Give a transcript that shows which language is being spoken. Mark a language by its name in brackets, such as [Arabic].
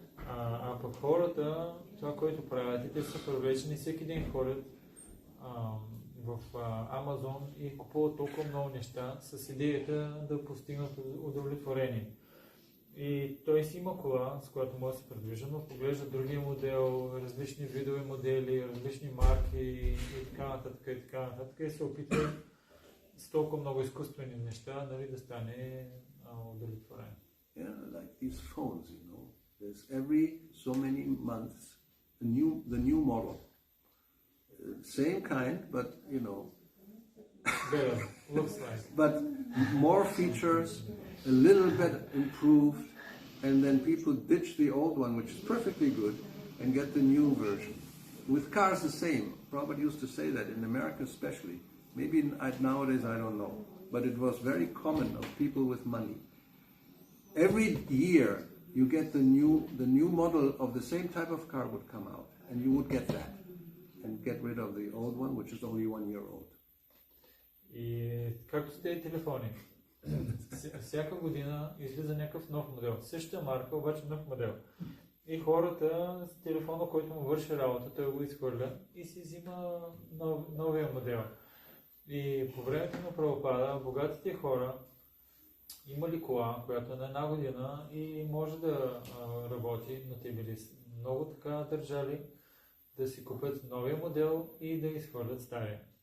[Bulgarian] А пък хората, това, което правят, и те са привлечени, всеки ден ходят в Амазон и купуват толкова много неща с идеята да постигнат удовлетворение. И той си има кола, с която може да се предвижда, но поглежда другия модел, различни видове модели, различни марки и така нататък и се опитва с толкова много изкуствени неща, нали, да стане удовлетворен. [English] Yeah, like these phones, There's every so many months the new model. Same kind, but Better, looks like. But more features, a little bit improved, and then people ditch the old one, which is perfectly good, and get the new version. With cars the same. Prabhupada used to say that in America especially. Maybe nowadays I don't know. But it was very common of people with money. Every year you get the new model of the same type of car would come out, and you would get that. And get rid of the old one, which is only 1 year old. [Bulgarian] И както с тези телефони, всяка година излиза някакъв нов модел. Същата марка, обаче нов модел. И хората с телефона, който му върши работа, той го изхвърля и си взима новия модел. И по времето на Прабхупада, богатите хора имали кола, която е на една година и може да работи, но те били много така държали да си купят новия модел и да изхвърлят стария.